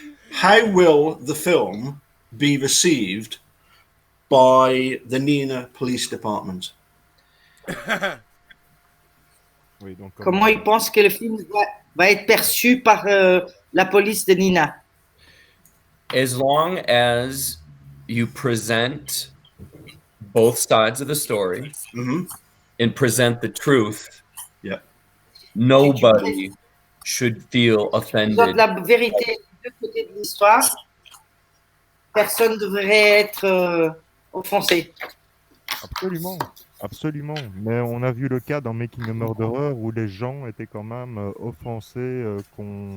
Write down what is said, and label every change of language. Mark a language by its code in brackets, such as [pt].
[en] How will the film be received by the Nina Police Department? [fr] Comment il pense que le film va être perçu par la police de Nina. [en] As long as you present both sides of the story and present the truth, nobody should feel offended. [fr] La vérité des deux côtés de l'histoire, personne ne devrait être offensé. Absolument, absolument. Mais on a vu le cas dans Making a Murderer où les gens étaient quand même offensés qu'on...